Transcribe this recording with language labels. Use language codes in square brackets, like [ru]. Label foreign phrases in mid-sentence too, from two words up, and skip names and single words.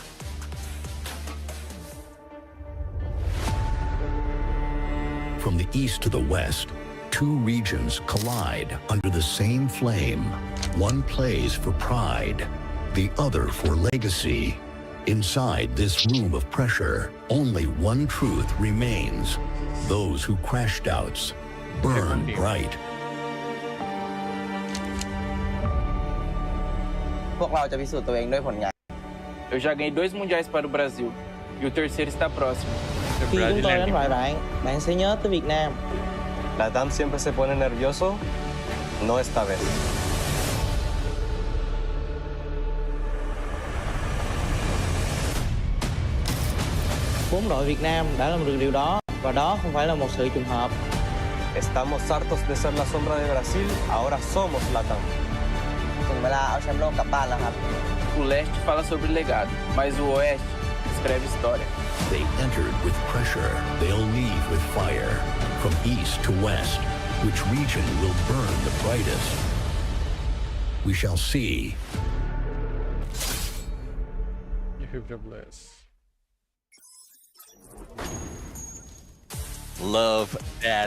[en] From the east to the west, 2 regions collide under the same flame. One plays for pride, the other for legacy. Inside this room of pressure, only one truth remains. Those who crashed outs burn bright. [th] พวกเราจะพิสูจน์ตัวเองด้วยผลงาน [pt] Eu já ganhei 2 mundiais para o Brasil e o terceiro está próximo. [vi] Khi chúng tôi đánh bại bạn, bạn sẽ nhớ tới Việt Nam. [es] La DAM siempre se pone nervioso, no esta vez. [vi] Bốn đội Việt Nam đã làm được điều đó, và đó không phải là một sự trùng hợp. [es] Estamos hartos de ser la sombra de Brasil, ahora somos la DAM. [th] ถึงเวลาเอาแชมป์โลกกลับบ้านแล้วครับ [pt] O leste fala sobre legado, mas o oeste escreve história. [en] They entered with pressure. They'll leave with fire. From east to west, which region will burn the brightest? We shall see. FFWS. Love that.